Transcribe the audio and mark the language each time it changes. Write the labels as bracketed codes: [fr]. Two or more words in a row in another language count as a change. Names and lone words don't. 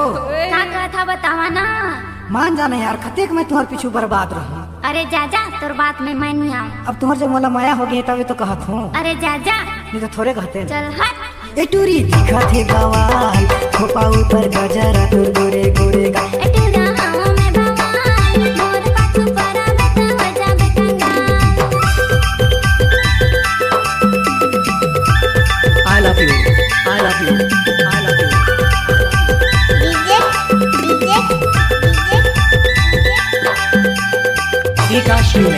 [hne] था बतावा ना। मान जाना यार खतेक मैं तुम्हारे पीछू बर्बाद रहूं अरे जा जा तोर बात में मैं नहीं आऊं। अब तुम्हारे जब मोला माया हो गई तभी तो कहत हूँ अरे जा जा नहीं तो थोड़े कहते चल हट। ए टूरी दिखत है गवाल खोपा ऊपर गजरा तोर गोरे गोरे गा [en] I love you. I love you. I love you. Vikash Remix.